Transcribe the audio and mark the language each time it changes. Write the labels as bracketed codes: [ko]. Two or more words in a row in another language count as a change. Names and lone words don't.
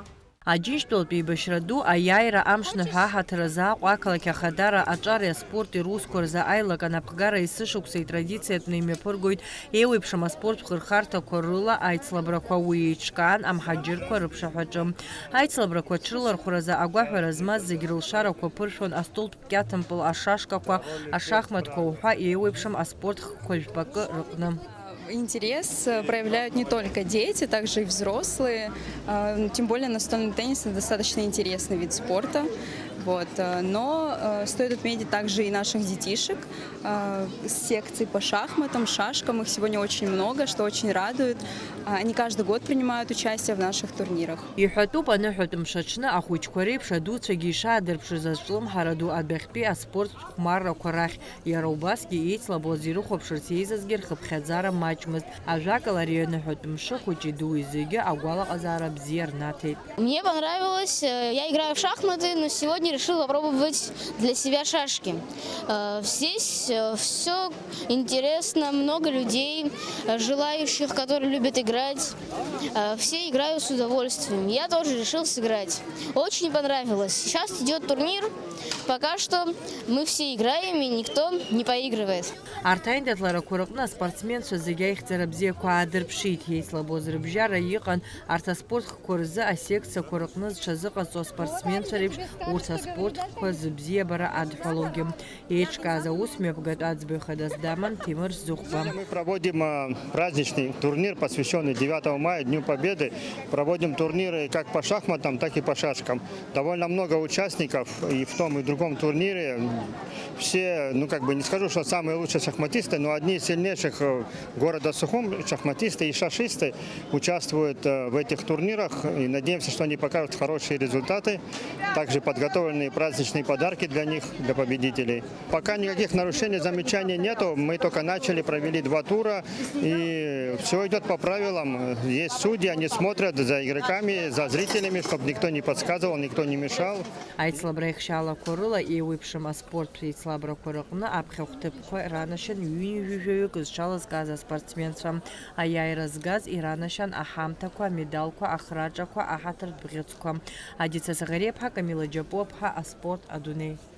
[ab] Ҳаџьынџьтәылатәи еибашьра ду аиааира амшныҳәа аҳаҭыр азы Аҟәа ақалақь Ахадара аҿари аспорти русқәа рзы аилаганапхгара есышықәса итрадициатәны имҩаԥыргоит еиуеиԥшым аспорттә хырхарҭақәа рыла аицлабрақәа уи еиҿкаан амҳаџьырқәа рыԥшаҳәаҿы. Аицлабрақәа аҽрылархәразы агәаҳәара змаз зегь рылшарақәа ԥыршәон астолтә кьаҭымпыл, ашашкақәа, ашахматқәа уҳәа еиуеиԥшым аспорт хкқәа жәпакы рыҟны. [ru] Интерес проявляют не только дети, также и взрослые. Тем более настольный теннис – это достаточно интересный вид спорта. Но стоит отметить также и наших детишек. Секций по шахматам, шашкам, их сегодня очень много, что очень радует. Они каждый год принимают участие в наших турнирах. [ab] Иҳәатәуп аныҳәатә мшаҽны ахәыҷқәа реиԥш адуцәагьы ишаадырԥшыз азҿлымҳара ду адәахьтәи аспорттә хәмаррақәа рахь. Иара убасгьы еицлабуаз ирыхәаԥшырц еизазгьы рхыԥхьаӡара маҷмызт. Ажәакала ари аныҳәатә мшы хәыҷи дуи зегьы агәалаҟазаара бзиа рнаҭеит. [ru] Мне понравилось. Я играю в шахматы, но сегодня решила попробовать для себя шашки. Здесь все интересно, много людей, желающих, которые любят играть. Все играют с удовольствием. Я тоже решил сыграть. Очень понравилось. Сейчас идет турнир. Пока что мы все играем и никто не поигрывает. [ab] Арҭаиндаҭларақәа рыҟны аспортсменцәа зегьы аихьӡара бзиақәа аадырԥшит. Еицлабоз рыбжьара иҟан арҭ аспорт хкқәа рзы асекциақәа рыҟны зҽазыҟаҵо аспортсменцәа реиԥш урҭ аспорт хкқәа зыбзиабара адҳәалогьы. Еиҿкааз аусмҩаԥгатә аӡбаҩхадаз даман Тимур Зухба. [ru] Мы проводим праздничный турнир, посвященный 9 мая, Дню Победы. Проводим турниры как по шахматам, так и по шашкам. Довольно много участников и в том и в другом турнире. Все, не скажу, что самые лучшие шахматисты, но одни из сильнейших города Сухум шахматисты и шашисты участвуют в этих турнирах. И надеемся, что они покажут хорошие результаты. Также подготовлены праздничные подарки для них, для победителей. Пока никаких нарушений, замечаний нету. Мы только начали, провели 2 тура. И все идет по правилам. Есть судьи, они смотрят за игроками, за зрителями, чтобы никто не подсказывал, никто не мешал. [ab] Аицлабраихшьалақәа рыла еиуеиԥшым аспорттә еицлабрақәа рыҟны аԥхьахәҭыԥқәа ранашьан ҩынҩажәаҩык зҽалазкааз аспортсменцәа. Аиааира згаз иранашьан аҳамҭақәа, амедалқәа, ахраҿақәа, аҳаҭыртә бӷьыцқәа. Адица Сахарепха, Камила Џьапопха, аспорт адунеи.